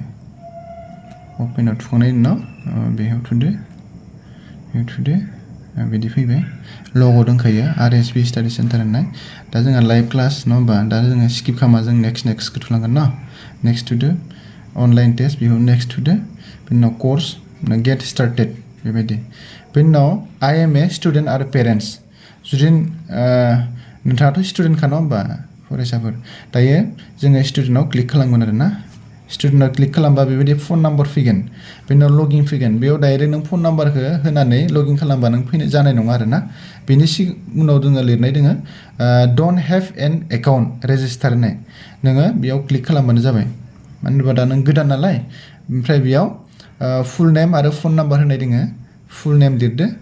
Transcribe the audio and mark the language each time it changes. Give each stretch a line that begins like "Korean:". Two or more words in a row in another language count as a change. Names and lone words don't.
Bodo: अपेनाव थुखांनायनि उनाव बेयाव थुदो बिदि फैबाय लग' दंखायो Rsb Study Centre होननाय। दा जोंहा
English: live class
Bodo: नङा होमबा दा जोङो स्किप खालामा जों नेक्स्टखौ थुलांगोन न नेक्स्ट थुदो
English: online test
Bodo: बेखौ नेक्स्ट थुदो बिनि उनाव
English: course get started
Bodo: बेबायदि बिनि उनाव
English: I am a student
Bodo: आरो पेरेन्टस जुदि नोंथाङाथ' स्टुडेन्टखा नङा होमबा फरायसाफोर दायो जोङो स्टुडेन्टआव क्लिक खालामगोन आरोना स्टुडेन्टआव क्लिक खालामबा बेबायदि
English: phone number
Bodo: फैगोन बेनि उनाव लगइन फैगोन बेयाव डाइरेक्ट नों
English: phone numberखौ
Bodo: होनानै लगइन खालामबा नों फैनो जानाय नङा आरोना बेनि उनाव जोङो लिरनाय दोङो
English: don't have an account register
Bodo: होननाय नोङो बेयाव क्लिक खालामबानो जाबाय मानो होनोबा दा नों गोदान नालाय ओमफ्राय बेयाव
English: full name
Bodo: आरो
English: phone number
Bodo: होनाय दोङो
English: full name
Bodo: लिरदो